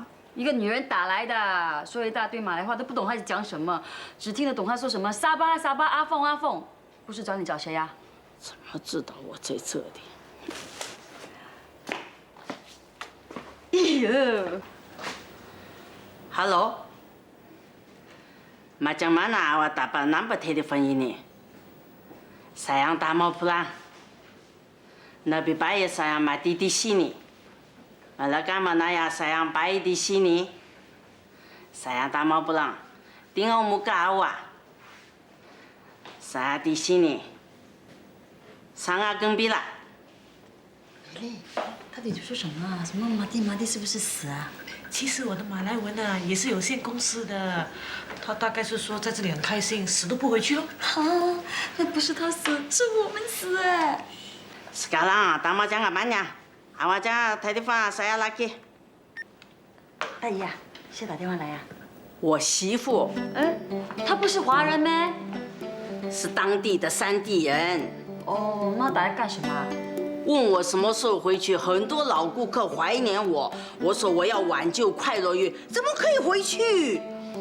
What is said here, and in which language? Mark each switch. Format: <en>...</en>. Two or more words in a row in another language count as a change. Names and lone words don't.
<zh>一个女人打来的，说一大堆马来话，都不懂她在讲什么，只听得懂她说什么沙巴沙巴阿凤阿凤，不是找你找谁呀？怎么知道我在这里？哎呦</zh> <ms>，Hello。Macam mana awak dapat nombor telefon ini? Sayang tak mau pulang. Lebih baik saya mati di sini. Bagaimana ya sayang baik di sini? Saya tak mau pulang. Tengok muka awak. Saya di sini. Sangat gembira.</ms> <zh>到底说什么啊？什么马蒂马蒂是不是死啊？其实我的马来文啊也是有限公司的，他大概是说在这里很开心，死都不回去喽。啊，那不是他死，是我们死哎。</zh> <ms>Sekarang tamu jangan banyak. Awak jangan telepon saya lagi.</ms> <zh>大姨呀，谁打电话来呀？我媳妇。她不是华人咩？是当地的山地人。哦，那打来干什么？问我什么时候回去，很多老顾客怀念我。我说我要挽救快乐月，怎么可以回去？</zh>